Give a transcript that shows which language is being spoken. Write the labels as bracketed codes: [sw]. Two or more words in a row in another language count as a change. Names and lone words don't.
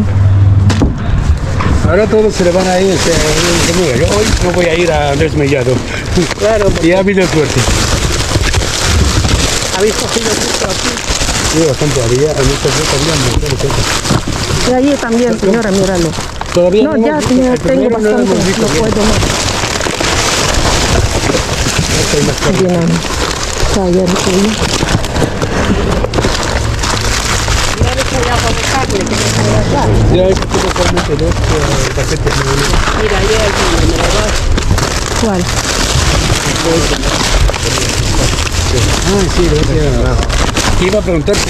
[es] Ahora todos se le van a ir. Yo hoy no voy a ir a Andrés Mellado. Claro, Y ha habido suerte. habéis cogido mucho aquí. Sí, bastante. Había muchas veces, había montones de cosas. Y allí también, señora, míralo. todavía No, ya, hemos visto. ya El tengo primero no lo bastante. hemos visto. No puedo más. [tl] Hindi namin. Sayang ko yun. [es] Ya hay totalmente dos paquetes. Mira, ahí hay uno, ¿me lo das? ¿Cuál? Ah, sí, lo he Iba a preguntarte.